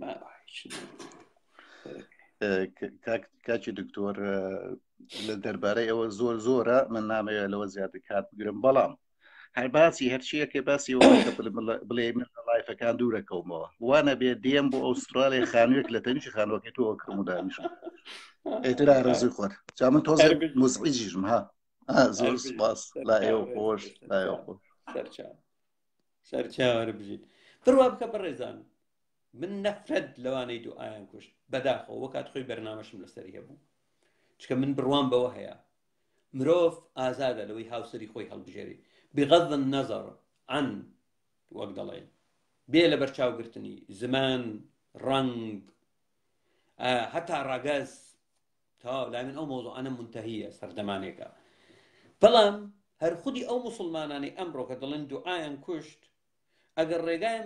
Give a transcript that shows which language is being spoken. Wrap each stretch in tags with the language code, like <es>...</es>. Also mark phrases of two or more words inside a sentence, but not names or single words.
<ckb>کاکی دکتۆر لە دەربارەی ئەوە زۆر زۆرە من نامەوێت لەوە زیاتر کات بگرم بەڵام هەر باسی هەرچیەکە باسی بڵێ من لایفەکان دوورەکەومەوە وانە بێ دێم بۆ ئەوسترالیا خانوویەک لە تەنیشی خانوەکەی تۆ کڕم و دانیشم ئێتر ئارەزوی خۆر جا من تۆزە موزعیجیژم ها زۆر سپاس لا ئێوە خۆش لا ئێوە خۆش سەرچاوەرە بژیت بڕوا بکە بەڕێزان من نەفرەت لەوانەی دوعایان کوشت بەداخەوە وە کات خۆی بەرنامەشم لەسەری هەبوو چکە من بڕوان بەوە هەیە مرۆڤ ئازادە لەوەی هاوسەری خۆی هەڵبژێری</ckb> <ar>بغض النظر عن</ar> <ckb>وەک دەڵێن بێ لە بەرچاوگرتنی زمان ڕەنگ هەتا ڕاگەز تا لای من ئەو مۆزوعانە منتەهیە سەردەمانێکە بەڵام هەر خودی ئەو موسڵمانانی ئەمڕۆ کە دەڵێن دوعایان کوشت ئەگەر ڕێگایان</ckb>